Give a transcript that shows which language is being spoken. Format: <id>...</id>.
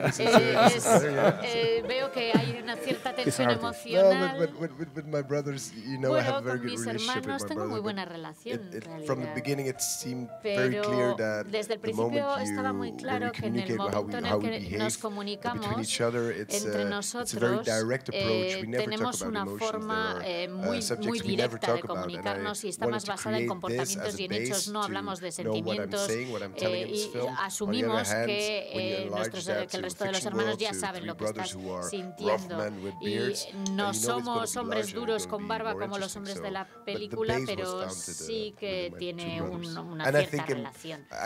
<es>Veo que hay una cierta tensión emocional.</es> <en>With my brothers, you know, I have a very good relationship with my brother.</en> <es>Tengo muy buena relación, en realidad.</es> <en>From the beginning, it seemed very clear that</en> <es>desde el principio estaba muy claro que en el momento en el que nos comunicamos entre nosotros, tenemos una forma muy directa de comunicarnos, y está más basada en comportamientos y en hechos. No hablamos de sentimientos, y asumimos que el resto de los hermanos ya saben lo que estás sintiendo, y no somos hombres duros con barba como los hombres de la película, pero sí que tiene una cierta relación.</es>